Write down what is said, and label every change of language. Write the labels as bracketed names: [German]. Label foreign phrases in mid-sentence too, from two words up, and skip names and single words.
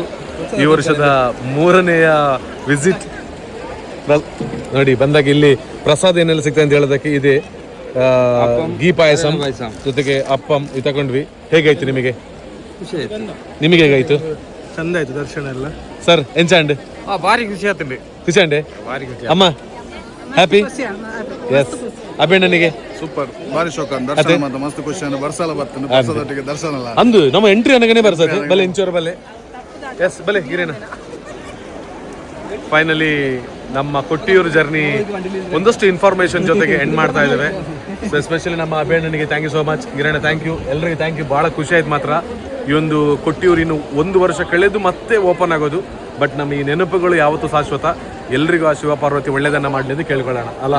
[Kannada] ಈ ವರ್ಷದ 3ನೇ ವಿಸಿಟ್. ನೋಡಿ, ಬಂದಾಗ ಇಲ್ಲಿ ಪ್ರಸಾದ ಏನೆಲ್ಲ ಸಿಗ್ತದೆ ಅಂತ ಹೇಳೋದಕ್ಕೆ ಇದೆ. ಗೀ ಪಾಯಸಂ ಜೊತೆಗೆ ಅಪ್ಪಂ ಇದು ತಗೊಂಡ್ವಿ. ಹೇಗಾಯ್ತು ನಿಮಗೆ? ನಿಮಗೆ ಹೇಗಾಯ್ತು? ಚಂದ ಆಯ್ತು ದರ್ಶನ ಎಲ್ಲ. [Tulu] ಸರ್ ಎಂಚಾಂಡ್? [Kannada] ಭಾರಿ ಖುಷಿ ಆಯ್ತು. ಖುಷಿ ಅಮ್ಮ? [English] happy? yes. [Kannada] ಅಭಿಣ್ಣನಿಗೆ ಸೂಪರ್, ಭಾರಿ ಶೋಕ ದರ್ಶನ ಮಾತ್ರ ಮಸ್ತ್ ಖುಷಿ. ಬರ್ಸಲ ಬರ್ತದೆ ಪ್ರಸಾದೊಟ್ಟಿಗೆ ದರ್ಶನ ಅಲ್ಲ [Tulu] ಅಂದು ನಮ್ಮ ಎಂಟ್ರಿ ಅನ್ನಗನೆ ಬರ್ತದೆ. ಬಲೆ ಇಂಚೂರು ಬಲೆ. ಎಸ್ ಬಲೆ ಗಿರೇನ. [Kannada] ಫೈನಲಿ ನಮ್ಮ ಕೊಟ್ಟಿಯೂರು ಜರ್ನಿ ಒಂದಷ್ಟು ಇನ್ಫಾರ್ಮೇಶನ್ ಜೊತೆಗೆ ಎಂಡ್ ಮಾಡ್ತಾ ಇದ್ದೇವೆ. [English] so especially [Kannada] ನಮ್ಮ ಅಭಿಣ್ಣನಿಗೆ [English] thank you so much. [Kannada] ಗಿರಣ್ಣ [English] thank you, [Kannada] ಎಲ್ಲರಿಗೂ [English] thank you. [Kannada] ಭಾಳ ಖುಷಿ ಆಯ್ತು ಮಾತ್ರ. ಈ ಒಂದು ಕೊಟ್ಟಿಯೂರು ಇನ್ನು 1 ವರ್ಷ ಕಳೆದು ಮತ್ತೆ ಓಪನ್ ಆಗೋದು. ಬಟ್ ನಮ್ಮ ಈ ನೆನಪುಗಳು ಯಾವತ್ತೂ ಶಾಶ್ವತ. ಎಲ್ರಿಗೂ ಆ ಶಿವಪಾರ್ವತಿ ಒಳ್ಳೆಯದನ್ನು ಮಾಡಲಿ ಅಂತ ಕೇಳ್ಕೊಳ್ಳೋಣ ಅಲ್ಲ?